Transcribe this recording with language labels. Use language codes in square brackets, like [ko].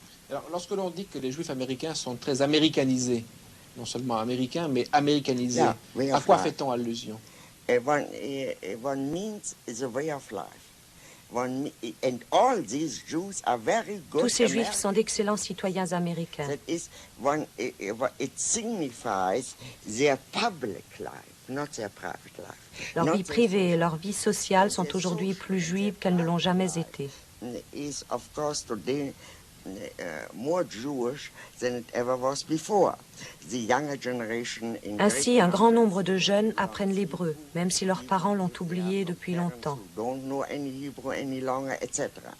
[fr] Alors, lorsque l'on dit que les Juifs américains sont très américanisés, non seulement américains, mais américanisés, à quoi fait-on allusion? [en] One means is a way of life. And all these Jews are very good. [fr] Tous ces Juifs sont d'excellents citoyens américains. [en] It signifies their public life, not their private life. [fr] Leur vie privée et leur vie sociale sont aujourd'hui plus juives qu'elles ne l'ont jamais été. [en] Is of course today more Jewish than it ever was before. The younger generation in [fr] Ainsi, un grand nombre de jeunes apprennent l'hébreu, même si leurs parents l'ont oublié depuis longtemps. [en] don't know any Hebrew any longer, etc.